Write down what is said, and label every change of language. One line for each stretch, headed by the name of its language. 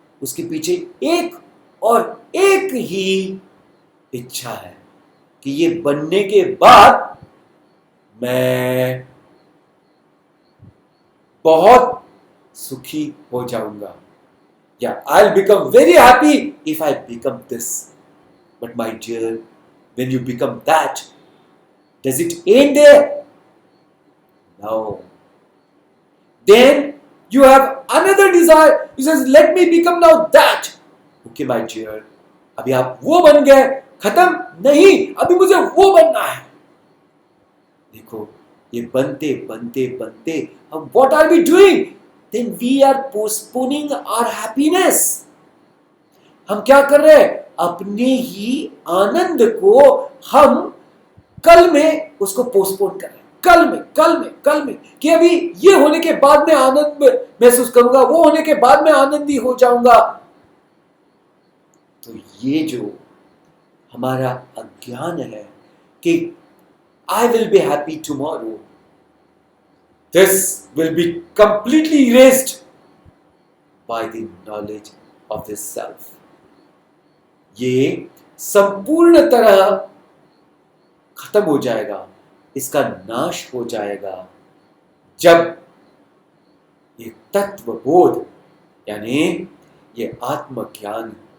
Hindi: उसके पीछे एक और एक ही इच्छा है कि ये बनने के बाद मैं बहुत सुखी हो जाऊंगा, या
English: I'll become very happy if I become this. But my dear, when you become that, does it end there? No. Then you have another desire. He says, let me become now that. Okay, my dear.
Hindi: अभी आप वो बन गए, खत्म नहीं, अभी मुझे वो बनना है। देखो, ये बनते बनते बनते हम
English: what are we doing? Then we are postponing our happiness.
Hindi: हम क्या कर रहे हैं? अपने ही आनंद को हम कल में उसको पोस्टपोन कर रहे हैं, कल में कि अभी ये होने के बाद मैं आनंद महसूस करूंगा, वो होने के बाद मैं आनंदी हो जाऊंगा। तो ये जो हमारा अज्ञान है कि
English: I will be happy tomorrow, this will be completely erased by the knowledge of this self.
Hindi: ये संपूर्ण तरह खत्म हो जाएगा, इसका नाश हो जाएगा जब ये तत्वबोध यानी ये आत्मज्ञान